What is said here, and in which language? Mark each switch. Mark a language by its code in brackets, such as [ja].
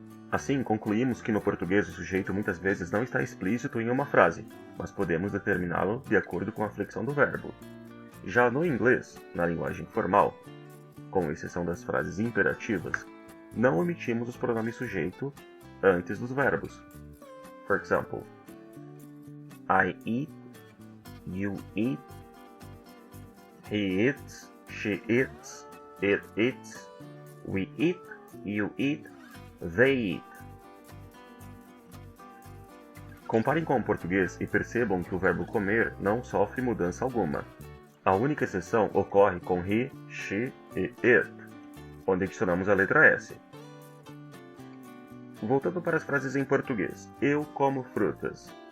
[pt] Assim, concluímos que no português o sujeito muitas vezes não está explícito em uma frase, mas podemos determiná-lo de acordo com a flexão do verbo. Já no inglês, na linguagem formal, com exceção das frases imperativas, não omitimos os pronomes sujeito antes dos verbos. [en] For example, I eat, you eat, he eats, she eats, it eats, we eat, you eat, they eat. [pt] Comparem com o português e percebam que o verbo comer não sofre mudança alguma. A única exceção ocorre com he, she e it, onde adicionamos a letra S. Voltando para as frases em português, eu como frutas.